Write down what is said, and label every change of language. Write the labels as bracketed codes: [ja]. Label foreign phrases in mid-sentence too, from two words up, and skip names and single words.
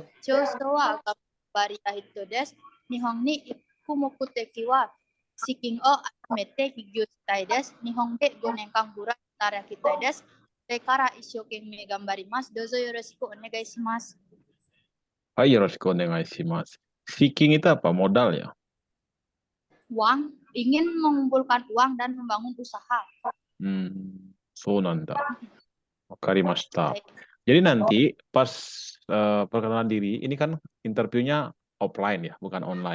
[ja] 長所は頑張りたい人です。日本に行く目的は資金を集めて起業したいです。日本で5年間ぐらい働きたいです。これから一生懸命頑張ります。どうぞよろしくお願いします。はい、よろしくお願いします. [id] Seeking itu apa? Modal ya? Uang, ingin mengumpulkan uang dan membangun usaha. [ja] そうなんだ。分かりました. Hai. [id] Jadi nanti pas perkenalan diri, ini kan interviewnya offline ya, bukan online.